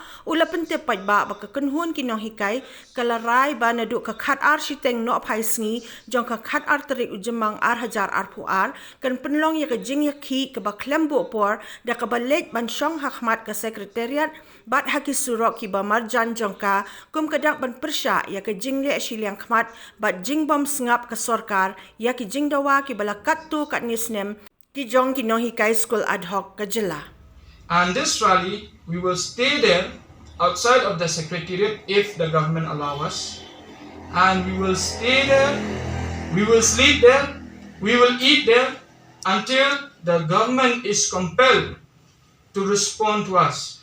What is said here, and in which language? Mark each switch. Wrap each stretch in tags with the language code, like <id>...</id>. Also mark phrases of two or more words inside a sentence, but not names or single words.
<kha>ula pyntip paidbah ba ka kynhun ki nonghikai kalarai ba nadu ka khat ar shiteng no phai sngi jong ka khat ar tarik ujemang ar hajar ar puar kan penlong ya ka jing yakhi ka ba klembo por da ka balet ban shong hakmat ka sekretariat bat haki surok ki ba marjan jong ka kum kadak ban pyrshah ya ka jingle shiliang khmat bat jingbom ngap ka sorkar ya ki jingdawa ki balakat tu kat nisnem ki jong ki nonghikai school ad hoc ka jila.</kha> <en>And this rally, we will stay there outside of the secretariat if the government allow us. And we will stay there, we will sleep there, we will eat there until the government is compelled to respond to us.</en>